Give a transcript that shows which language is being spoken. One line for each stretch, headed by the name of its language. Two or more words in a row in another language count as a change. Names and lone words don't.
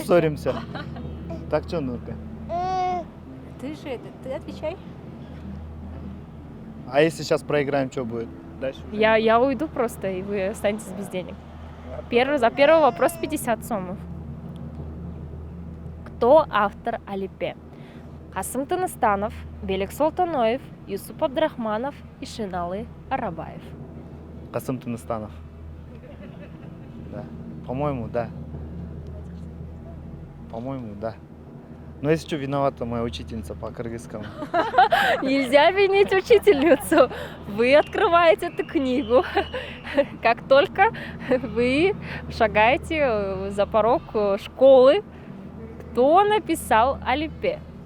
Russian: поссоримся. Так, что, ну-ка? Ты же, ты отвечай. А если сейчас проиграем, что будет? Дальше? Я уйду просто, и вы останетесь без денег. За первый вопрос 50 сомов. Кто автор Алипе? Касым Тыныстанов, Белик Солтоноев, Юсуп Абдрахманов и Ишиналы Арабаев. Касым Тыныстанов. Да. По-моему, да. По-моему, да. Но если что, виновата моя учительница по кыргызскому. Нельзя винить учительницу. Вы открываете эту книгу. Как только вы шагаете за порог школы, кто написал Алипе?